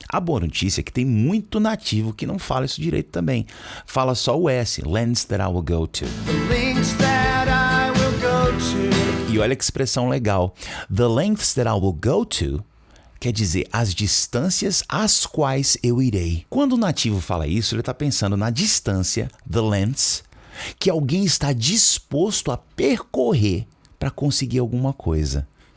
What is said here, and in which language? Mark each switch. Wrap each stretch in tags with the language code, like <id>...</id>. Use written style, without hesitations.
<pt>A boa notícia é que tem muito nativo que não fala isso direito também. Fala só o S.</pt> <en>Lengths that I will go to. The lengths that I will go to.</en> <pt>E olha que expressão legal.</pt> <en>The lengths that I will go to</en> <pt>quer dizer as distâncias às quais eu irei. Quando o nativo fala isso, ele está pensando na distância, the lengths, que alguém está disposto a percorrer para conseguir alguma coisa.</pt>